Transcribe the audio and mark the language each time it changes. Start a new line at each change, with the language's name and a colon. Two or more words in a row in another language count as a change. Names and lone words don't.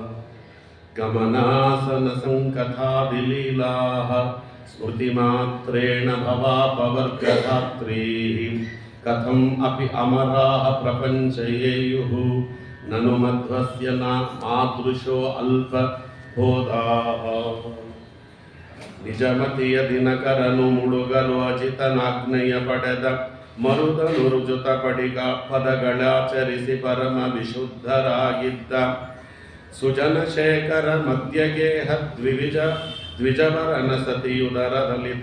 Sanskrit: गमनासनसङ्कथादिलीलाः स्मृतिमात्रेण भवापवर्गधात्रीः कथम् अपि अमराः प्रपञ्चयेयुः ननु मध्वस्य न मादृशो अल्पबोधाः।
Kannada: ನಿಜಮತಿ ದಿನಕರನು ಮುಳುಗಲು ಅಜಿತನಾಗ್ನೆಯ ಪಡೆದ ಮರುದನು ರುಜುತ ಪಡಿಗ ಪದಗಳಾಚರಿಸಿ ಪರಮ ವಿಶುದ್ಧರಾಗಿದ್ದ ಸುಜನಶೇಖರ ಮಧ್ಯಗೇಹ ದ್ವಿಜವರನ ಸತಿಯುದರ ದಲಿತ